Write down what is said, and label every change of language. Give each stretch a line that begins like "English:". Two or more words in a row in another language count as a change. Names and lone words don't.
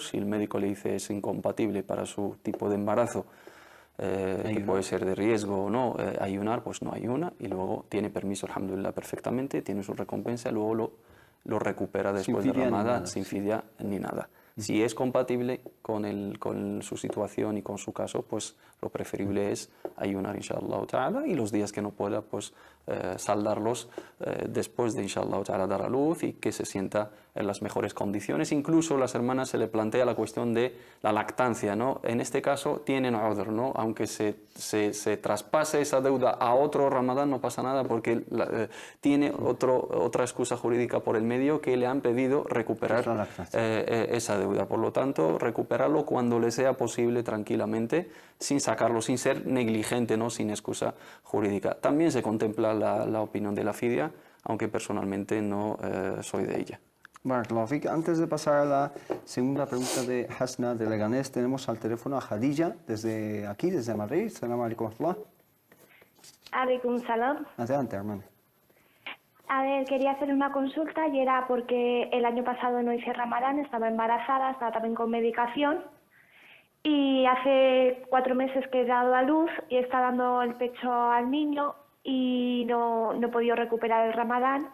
Spanish: Si el médico le dice es incompatible para su tipo de embarazo, que puede ser de riesgo o no, ayunar, pues no ayuna, y luego tiene permiso, alhamdulillah, perfectamente, tiene su recompensa, y luego lo recupera después de Ramadán, sin fidia ni nada. Si es compatible con su situación y con su caso, pues lo preferible es ayunar,
Arabic: إن شاء الله تعالى,
Spanish: y los días que no pueda, pues saldarlos después de,
Arabic: إن شاء الله تعالى,
Spanish: dar a luz y que se sienta en las mejores condiciones. Incluso a las hermanas se le plantea la cuestión de la lactancia, ¿no? En este caso tienen udhr, ¿no? Aunque se traspase esa deuda a otro Ramadán, no pasa nada, porque tiene otra excusa jurídica por el medio, que le han pedido recuperar esa deuda. Por lo tanto, recuperarlo cuando le sea posible, tranquilamente, sin sacarlo, sin ser negligente, ¿no? Sin excusa jurídica. También se contempla la opinión de la fidia, aunque personalmente no soy de ella.
Arabic: بارك الله فيك.
Spanish: Antes de pasar a la segunda pregunta de Hasna de Leganés, tenemos al teléfono a Khadija desde aquí, desde Madrid.
Arabic: السلام عليكم ورحمة الله. عليكم السلام.
Spanish: Adelante, hermano. A ver, quería hacer una consulta y era porque el año pasado no hice Ramadán, estaba embarazada, estaba también con medicación y hace 4 meses que he dado a luz y está dando el pecho al niño y no he podido recuperar el Ramadán.